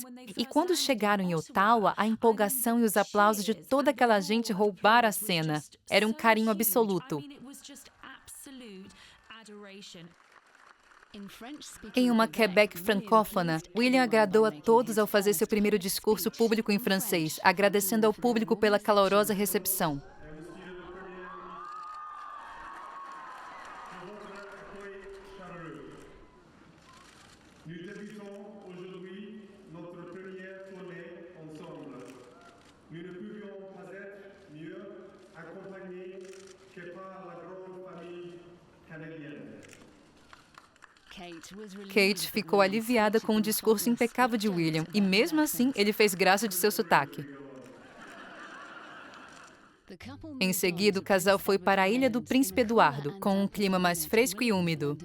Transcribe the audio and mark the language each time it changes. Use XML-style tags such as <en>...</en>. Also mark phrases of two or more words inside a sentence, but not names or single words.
<pt>E quando chegaram em Ottawa, a empolgação e os aplausos de toda aquela gente roubaram a cena. Era um carinho absoluto. Em uma Quebec francófona, William agradou a todos ao fazer seu primeiro discurso público em francês, agradecendo ao público pela calorosa recepção.</pt> <fr>Nous débutons aujourd'hui notre première tournée ensemble. Nous ne pouvions pas être mieux accompagnés que par la grande famille canadienne.</fr> <pt>Kate ficou aliviada com o discurso impecável de William e, mesmo assim, ele fez graça de seu sotaque. Em seguida, o casal foi para a Ilha do Príncipe Eduardo, com um clima mais fresco e úmido.</pt>